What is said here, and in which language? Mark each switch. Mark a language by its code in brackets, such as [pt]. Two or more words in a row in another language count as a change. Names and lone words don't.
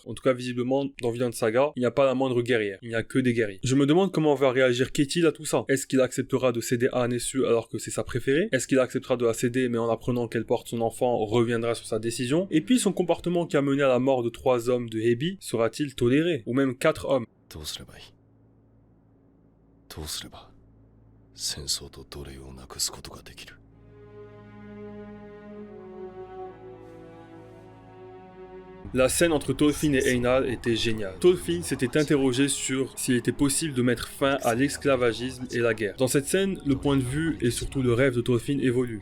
[fr] En tout cas, visiblement, dans Vinland Saga, il n'y a pas la moindre guerrière. Il n'y a que des guerriers. Je me demande comment va réagir Ketil à tout ça. Est-ce qu'il acceptera de céder à Arnesu alors que c'est sa préférée? Est-ce qu'il acceptera de la céder mais en apprenant qu'elle porte son enfant reviendra sur sa décision? Et puis son comportement qui a mené à la mort de 3 hommes de Hebi sera-t-il toléré? Ou même 4 hommes? [ja] どうすればいいどうすれば戦争と奴隷をなくすことができる [fr] La scène entre Thorfinn et Einar était géniale. Thorfinn s'était interrogé sur s'il était possible de mettre fin à l'esclavagisme et la guerre. Dans cette scène, le point de vue et surtout le rêve de Thorfinn évolue.